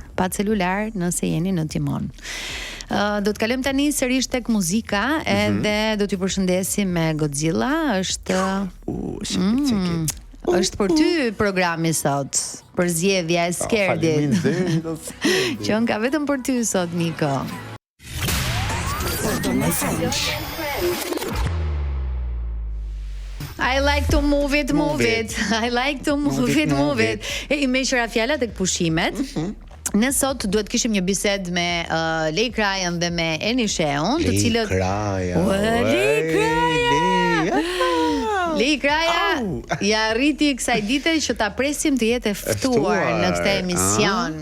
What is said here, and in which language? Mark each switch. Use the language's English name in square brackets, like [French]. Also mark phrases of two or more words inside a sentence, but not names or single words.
[Albanian] Pa celular nëse jeni në timon. Do të kalojmë tani sërish tek muzika edhe do t'ju përshëndesim me Godzilla. Është është për ty programi sot, për zgjedhja e Skerdit. Që ka vetëm për ty sot, Niko. [English] I like to move it. I like to move it. [Albanian] E me qëra fjala tek pushimet. Ne sot duhet kishim një bisedë me Lej Krajan dhe me Eni Sheun, të cilët Lej Kraja ja arriti kësaj dite që ta presim të jetë ftuar në këtë emision.